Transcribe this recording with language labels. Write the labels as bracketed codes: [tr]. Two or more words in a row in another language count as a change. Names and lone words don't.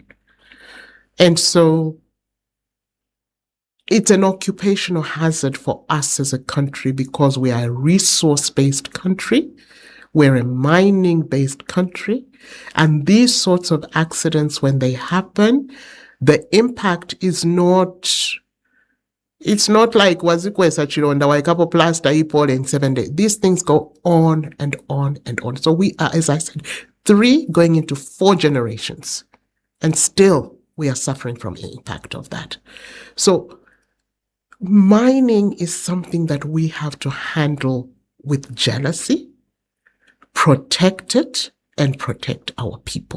[en] And so it's an occupational hazard for us as a country because we are a resource-based country. We're a mining-based country. And these sorts of accidents, when they happen, the impact is not, it's not like [bem] wazikwesa chironda waikapo plaster ipole [en] in 7 days. These things go on and on and on. So we are, as I said, 3 going into 4 generations. And still we are suffering from the impact of that. So mining is something that we have to handle with jealousy, protect it, and protect our people.